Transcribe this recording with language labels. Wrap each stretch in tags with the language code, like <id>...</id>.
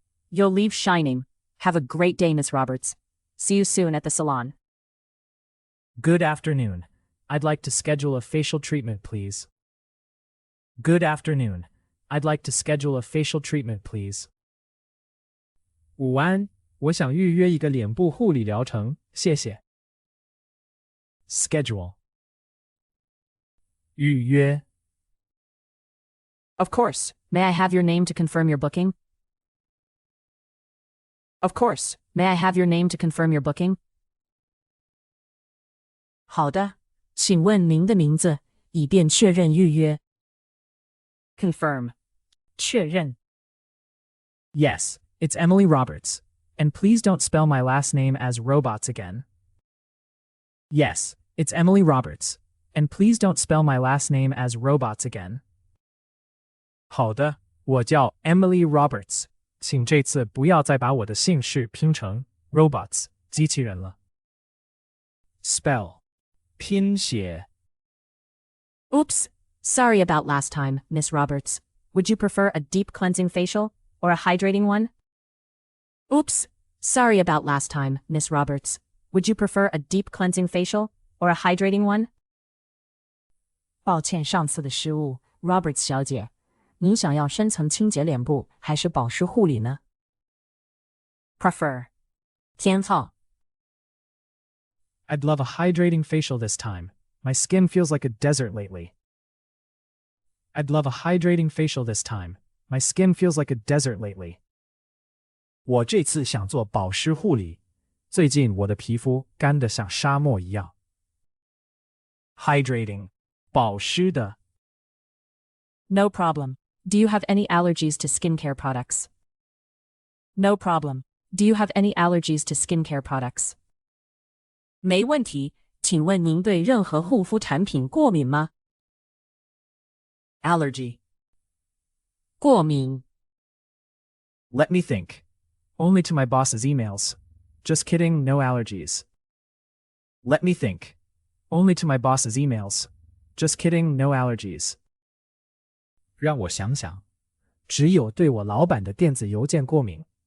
<en>You'll leave shining. Have a great day, Miss Roberts. See you soon at the salon. Good afternoon. I'd like to schedule a facial treatment, please. Good afternoon. I'd like to schedule a facial treatment, please.</en> <zh>午安，我想预约一个脸部护理疗程，谢谢。 Schedule. 预约。</zh> <en>Of course. May I have your name to confirm your booking? Of course. May I have your name to confirm your booking?</en> <zh>好的，请问您的名字，以便确认预约。 Confirm. 确认。</zh> <en>Yes, it's Emily Roberts. And please don't spell my last name as robots again. Yes, it's Emily Roberts. And please don't spell my last name as robots again.</en> <zh>好的，我叫</zh> <en>Emily Roberts.</en> <zh>请这次不要再把我的姓氏拼成 robots 机器人了。 Spell. 拼写。</zh> <en>Oops. Sorry about last time, Miss Roberts. Would you prefer a deep cleansing facial or a hydrating one? Oops. Sorry about last time, Miss Roberts. Would you prefer a deep cleansing facial or a hydrating one?</en> <zh>抱歉上次的失误 ，Roberts 小姐，您想要深层清洁脸部还是保湿护理呢 ？Prefer. 偏好。</zh> <en>I'd love a hydrating facial this time. My skin feels like a desert lately. I'd love a hydrating facial this time. My skin feels like a desert lately.</en> <zh>我这次想做保湿护理，最近我的皮肤干得像沙漠一样。 Hydrating. 保湿的。</zh> <en>No problem. Do you have any allergies to skincare products? No problem. Do you have any allergies to skincare products?</en> <zh>没问题，请问您对任何护肤产品过敏吗</zh> <en>Allergy.</en> <zh>过敏。</zh> <en>Let me think. Only to my boss's emails. Just kidding, no allergies. Let me think. Only to my boss's emails. Just kidding, no allergies.</en> <zh>让我想想。只有对我老板的电子邮件过敏。</zh>